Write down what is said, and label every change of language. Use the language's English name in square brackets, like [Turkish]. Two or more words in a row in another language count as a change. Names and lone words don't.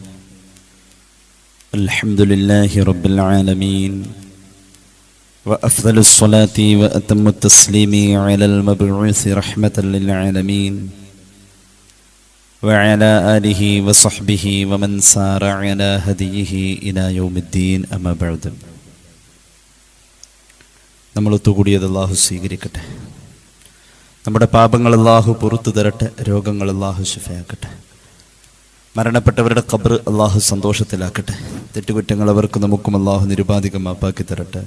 [Arabic] الحمد لله رب العالمين، وأفضل الصلاة وأتم التسليم على المبعوث رحمة للعالمين وعلى آله وصحبه ومن سار على هديه إلى يوم الدين. أما بعد. [Malayalam] നമ്മൾ ഒത്തുകൂടിയത് അല്ലാഹു സ്വീകരിക്കട്ടെ. നമ്മുടെ പാപങ്ങൾ അല്ലാഹു പുറത്തു തരട്ടെ. രോഗങ്ങൾ അല്ലാഹു ശിഫയാക്കട്ടെ. മരണപ്പെട്ടവരുടെ ഖബർ അല്ലാഹു സന്തോഷത്തിലാക്കട്ടെ. തെറ്റുകുറ്റങ്ങൾ അവർക്ക് നമുക്കും അല്ലാഹു നിരുപാധികം മാപ്പാക്കി തരട്ടെ.